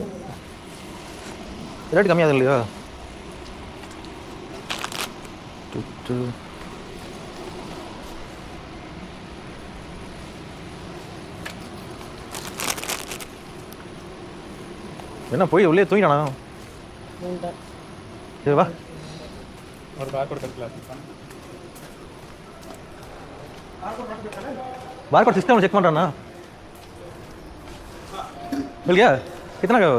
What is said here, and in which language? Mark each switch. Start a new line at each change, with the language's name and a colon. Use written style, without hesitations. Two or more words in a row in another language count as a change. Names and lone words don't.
Tamil: ரேட் கம்மியாகுது இல்லையா? என்ன போய் உள்ளே தூங்கிட்டானா? சரி வா. ஒரு பார்கோட் கட்டலாம்.
English: barcode system check பண்ணுறானா?
Hindi: मिल गया? कितना का?